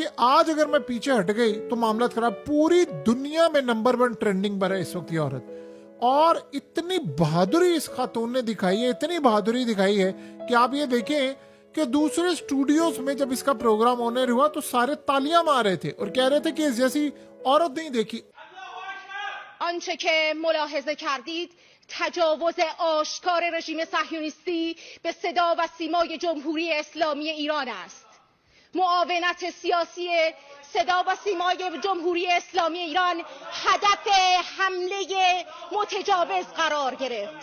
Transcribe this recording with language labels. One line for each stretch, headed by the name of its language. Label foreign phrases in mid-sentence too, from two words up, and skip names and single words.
Hindi: आज अगर मैं पीछे हट गई तो मामला खराब। पूरी दुनिया में
English: number 1 trending
Hindi: पर है इस वक्त ये औरत। और इतनी बहादुरी इस खातून ने दिखाई है, इतनी बहादुरी दिखाई है कि आप ये देखें कि दूसरे स्टूडियोज में जब इसका प्रोग्राम होने हुआ तो सारे तालियां मार रहे थे और कह रहे थे कि इस जैसी औरत नहीं देखी।
Persian: آنچه که ملاحظه کردید تجاوز آشکار رژیم صهیونیستی به صدا و سیمای جمهوری اسلامی ایران است. معاونت سیاسی صدا و سیمای جمهوری اسلامی ایران هدف حمله متجاوز قرار گرفت.